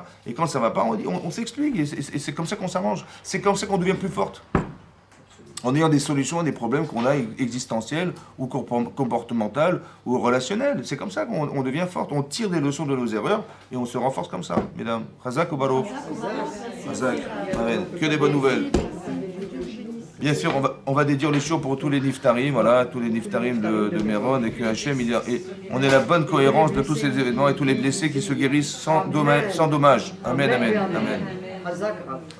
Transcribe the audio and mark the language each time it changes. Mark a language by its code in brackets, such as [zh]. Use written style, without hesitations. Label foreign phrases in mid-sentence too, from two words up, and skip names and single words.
[fr] Et quand ça va pas, on s'explique et c'est comme ça qu'on s'arrange. C'est comme ça qu'on devient plus forte. En ayant des solutions à des problèmes qu'on a existentiels ou comportementaux ou relationnels. C'est comme ça qu'on devient forte. On tire des leçons de nos erreurs et on se renforce comme ça, mesdames. [he] חזק וברוך? חזק. [fr] Amen. Que des bonnes nouvelles. Bien sûr, on va dédier les shows pour tous les niftarim, voilà, tous les niftarim de Méron, et que Hachem, on ait la bonne cohérence de tous ces événements et tous les blessés qui se guérissent sans dommage. Amen, amen, amen. [he] חזק רב.